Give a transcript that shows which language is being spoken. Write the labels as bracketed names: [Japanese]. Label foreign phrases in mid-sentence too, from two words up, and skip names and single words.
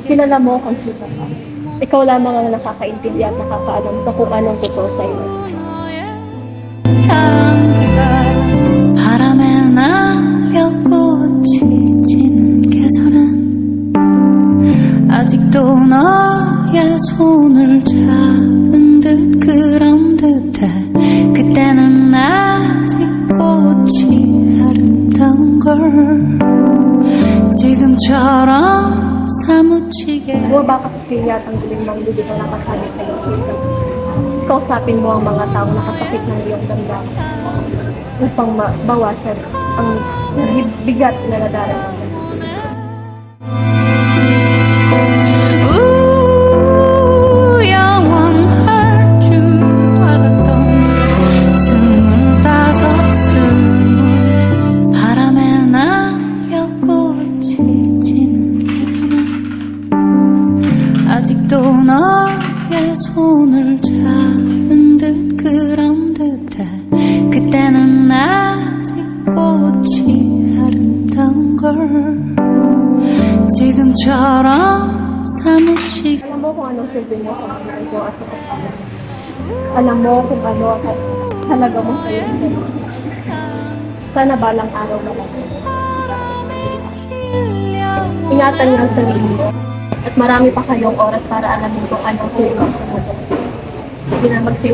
[Filipino] Alam mo kung sino ka. Ikaw lamang ang nakakaintindi at nakakaalam sa kung anong totoo sa iyo. [Korean] 향기가 바람에 날려 꽃이 지는 계절엔 아직도 너의 손을 잡은 듯 그런 듯해 그때는 아직 꽃이 아름다운 걸 지금처럼 사무치게 [Filipino] Bumaba ka sa silya at ang dilim ng bibig ang nakasabi sa iyo. Kausapin mo ang mga taong nakasakit ng iyong damdamin upang mabawasan ang bigat na nadarama. [Korean] 영원할 줄 알았던 25, 20 바람에 날려 꽃이 지는 계절은 아직도 너의 손을 잡은 듯 그런 듯해 그때는 아직 꽃이 아름다운 걸 지금처럼 사무치게 [Filipino] Alam mo kung anong silbi mo sa mga ito at sa kasama. Alam mo kung ano ang halaga mo sa iyo. Sana balang araw na lang. Ingatan nga ang sarili mo. At marami pa kayong oras para alamin kung anong silbi mo sa mundo.